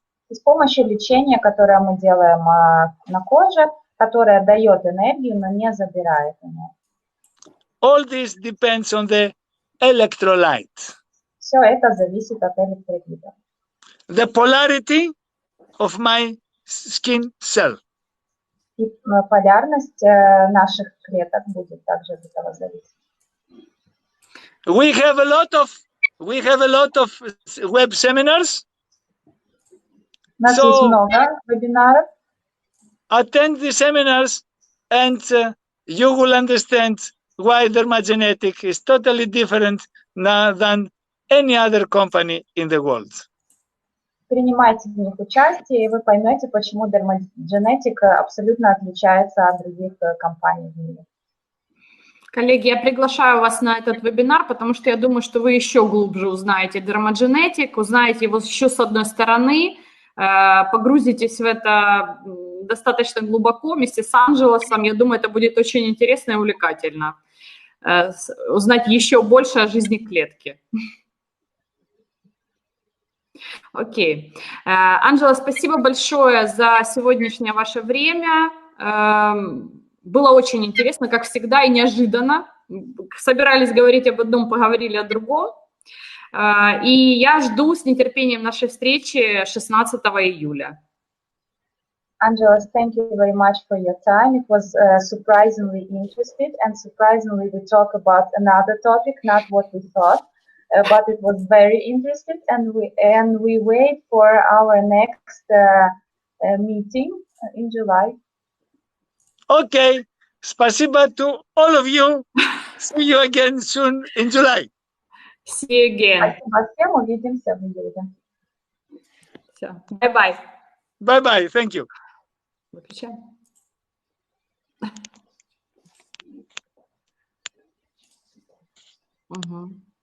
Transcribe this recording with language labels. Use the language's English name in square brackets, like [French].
[Russian] И с помощью лечения, которое мы делаем на коже, которое дает энергию, но не забирает энергию. [English] All this depends on the electrolyte. [Russian] Все это зависит от электролитов. [English] The polarity of my skin cell. [Russian] И полярность наших клеток будет также от этого зависеть. [English] We have a lot of web seminars. [Russian] У нас есть много вебинаров. [English] Attend the seminars and you will understand why Dermagenetic is totally different than any other company in the world. [Russian] Принимайте в них участие, и вы поймете, почему Dermagenetic абсолютно отличается от других компаний в мире. Коллеги, я приглашаю вас на этот вебинар, потому что я думаю, что вы еще глубже узнаете Dermagenetic, узнаете его еще с одной стороны, погрузитесь в это достаточно глубоко вместе с Ангелосом. Я думаю, это будет очень интересно и увлекательно. Узнать еще больше о жизни клетки. Окей. Ангелос, спасибо большое за сегодняшнее ваше время. Было очень интересно, как всегда, и неожиданно. Собирались говорить об одном, поговорили о другом. И я жду с нетерпением нашей встречи 16 июля. [English] Angelos, thank you very much for your time. It was surprisingly interesting, and surprisingly we talk about another topic, not what we thought, but it was very interesting, and we wait for our next meeting in July. Okay, [Russian] спасибо [English] to all of you. See you again soon in July. See you again. [Russian] Спасибо всем, увидимся в июле. Все, [English] bye-bye. Bye-bye, thank you. [Russian] Выключаем. Угу.